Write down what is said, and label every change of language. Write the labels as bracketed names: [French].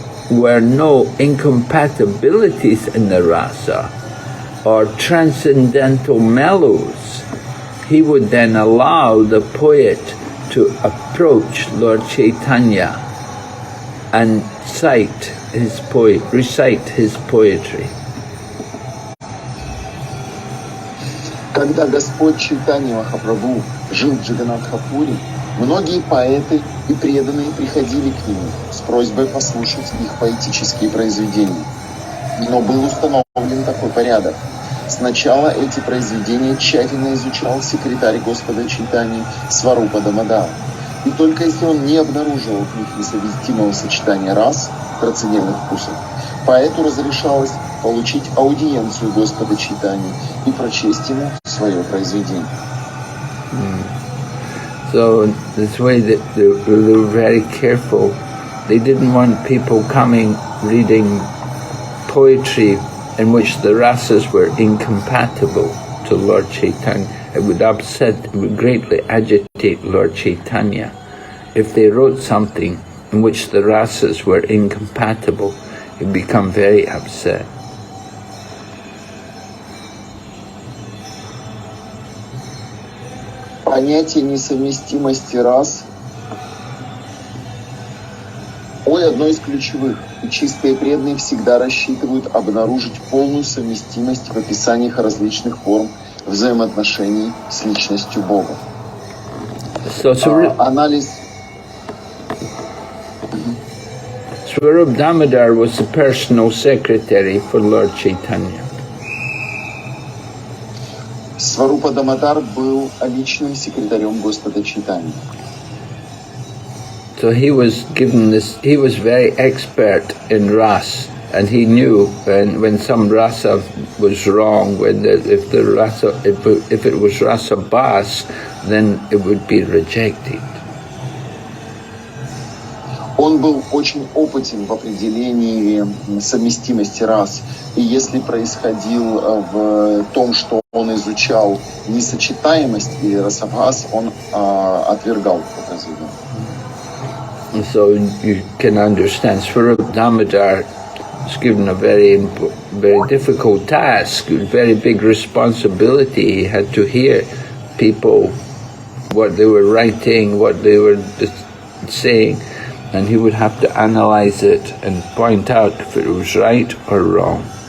[English] were no incompatibilities in the rasa or transcendental mellows, he would then allow the poet to approach Lord Chaitanya and recite his poetry. [Russian] Когда Господь Чайтанья Махапрабху жил в Джаганнатхапуре, многие поэты и преданные приходили к нему с просьбой послушать их поэтические произведения. Но был установлен такой порядок. Сначала эти произведения тщательно изучал секретарь Господа Чайтаньи Сварупа Дамодар. И только если он не обнаруживал в них несовместимого сочетания рас, трансцендентных вкусов, поэту разрешалось получить аудиенцию Господа Чайтаньи и прочесть ему свое произведение. [English] So this way that they were very careful. They didn't want people coming reading poetry in which the rasas were incompatible to Lord Chaitanya. It would greatly agitate Lord Chaitanya. If they wrote something in which the rasas were incompatible, he'd become very upset. [Russian] Понятие несовместимости рас одно из ключевых, и чистые преданные всегда рассчитывают обнаружить полную совместимость в описаниях различных форм взаимоотношений с личностью Бога. Анализ. [English] Swarup Damodar was the personal secretary for Lord Chaitanya. [Russian] Сварупа Дамодар был личным секретарем Господа Чайтаньи. [English] So he was very expert in ras, and he knew when some rasa was wrong, if it was rasa bas, then it would be rejected. [Russian] Он был очень опытен в определении совместимости рас. И если происходил в том, что он изучал несочетаемость или расавгас, он отвергал это разведение. [English] So you can understand, Swarup Damodar was given a very difficult task, very big responsibility. He had to hear people, what they were writing, what they were saying, and he would have to analyze it and point out if it was right or wrong.